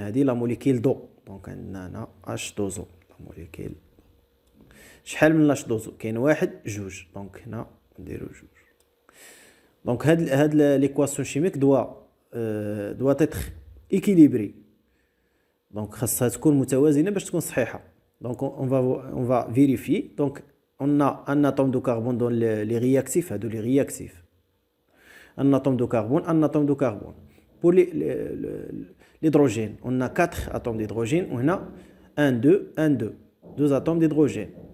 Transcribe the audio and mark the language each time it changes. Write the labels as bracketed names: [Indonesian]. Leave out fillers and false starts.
[French] هذه la molécule d'eau. Donc [Arabic] عندنا هنا [French] H2O la molécule. [Arabic] شحال من H2O؟ كاين واحد جوج. دونك هنا نديرو جوج. [French] دونك هاد l'équation chimique doit être équilibrée. [Arabic] دونك خاصها تكون متوازنة باش تكون صحيحة. [French] دونك on va vérifier. Donc on a un atome de carbone dans les réactifs, les réactifs. Un atome de carbone, un atome de carbone. Pour l'hydrogène, on a 4 atomes d'hydrogène. On a 1, 2, 1, 2. 2 atomes d'hydrogène.